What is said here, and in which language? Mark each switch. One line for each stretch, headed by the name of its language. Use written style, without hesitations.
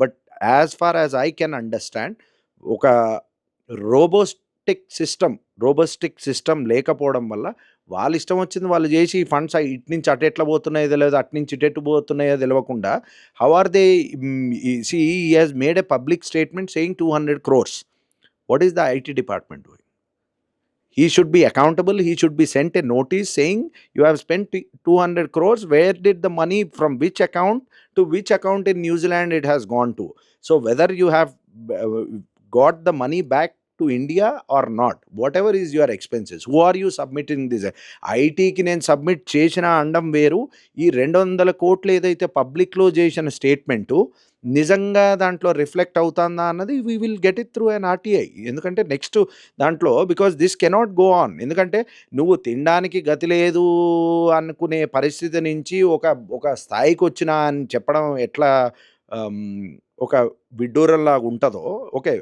English: but as far as I can understand
Telugu: ఒక రోబస్టిక్ system లేకపోవడం వల్ల, వాళ్ళిష్టం వచ్చింది వాళ్ళు జేసి ఫండ్స్ ఇటు నుంచి అటు ఎట్లా పోతున్నాయో తెలవదు, అటు నుంచి ఇటు ఎటు పోతున్నాయో తెలవకుండా
English: How are they see he has made a public statement saying 200 crores. What is the IT department doing? He should be accountable. He should be sent a notice saying you have spent 200 crores. Where did the money from which account to which account in New Zealand it has gone to? So whether you have uh, got the money back to India or not, whatever is your expenses, who are you submitting this?
Telugu: ఐటీకి నేను submit చేసిన అండం వేరు. ఈ 200 కోట్లు ఏదైతే పబ్లిక్లో చేసిన స్టేట్మెంటు నిజంగా దాంట్లో రిఫ్లెక్ట్ అవుతుందా అన్నది
English: We will get it through an RTI.
Telugu: ఎందుకంటే నెక్స్ట్ దాంట్లో
English: Because this cannot go on.
Telugu: ఎందుకంటే నువ్వు తినడానికి గతి లేదు అనుకునే పరిస్థితి నుంచి ఒక స్థాయికి వచ్చినా అని చెప్పడం ఎట్లా ఒక విడ్డూరంలాగా ఉంటుందో. ఓకే.